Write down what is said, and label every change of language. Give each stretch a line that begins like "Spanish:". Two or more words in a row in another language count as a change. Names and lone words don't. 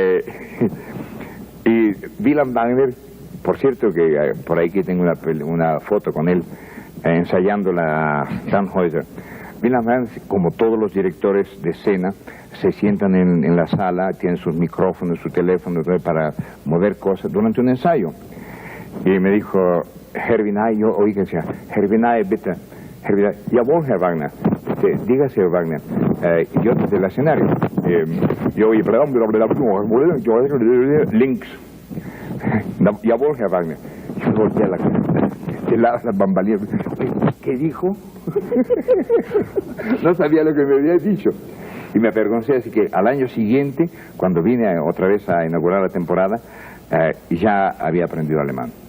Spanish: Y Wilhelm Wagner, por cierto que por ahí que tengo una foto con él ensayando la Tannhäuser. Wilhelm Wagner, como todos los directores de escena, se sientan en la sala, tienen sus micrófonos, su teléfono para mover cosas durante un ensayo. Y me dijo, Herr Vinay, yo oí que decía,
German: Herr Vinay, bitte, Herr Vinay, jawohl, Herr Wagner, dígase, Herr Wagner,
Spanish: yo desde el escenario, yo oí,
German: links, jawohl, Herr Wagner,
Spanish: yo volteé a la cara, de las bambalinas, ¿qué dijo? No sabía lo que me había dicho. Y me avergoncé, así que al año siguiente, cuando vine otra vez a inaugurar la temporada, ya había aprendido alemán.